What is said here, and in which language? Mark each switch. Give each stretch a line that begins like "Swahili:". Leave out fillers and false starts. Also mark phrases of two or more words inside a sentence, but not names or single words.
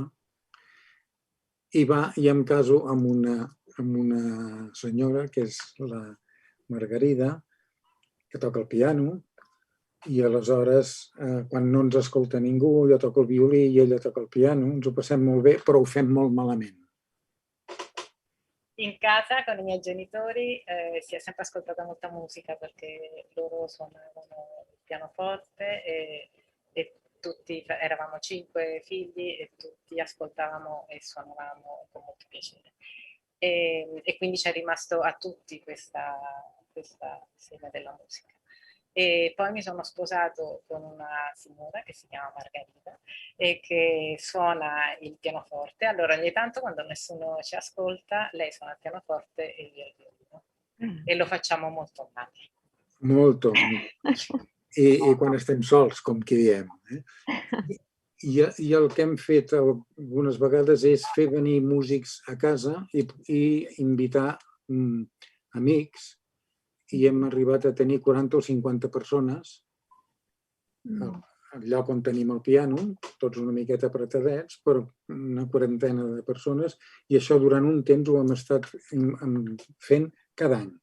Catalan: I em caso amb una senyora, que és la Margarida, que toca el piano, i aleshores, quan no ens escolta ningú, jo toco el violí i ella toca el piano, ens ho passem molt bé, però ho fem molt malament.
Italian: In casa con i miei genitori si è sempre ascoltata molta musica, perché loro suonavano il pianoforte e tutti, eravamo 5 figli e tutti ascoltavamo e suonavamo con molto piacere. E quindi c'è rimasto a tutti questa seme della musica. E poi mi sono sposato con una signora che si chiama Margarita e che suona il pianoforte. Allora ogni tanto, quando nessuno ci ascolta, lei suona il pianoforte e io il violino. E lo facciamo molto bene. Molto.
Catalan: I quan estem sols, com que diem. I el que hem fet algunes vegades és fer venir músics a casa i invitar amics, i hem arribat a tenir 40 o 50 persones al lloc on tenim el piano, tots una miqueta apretadets, però una quarantena de persones, i això durant un temps ho hem estat fent cada any.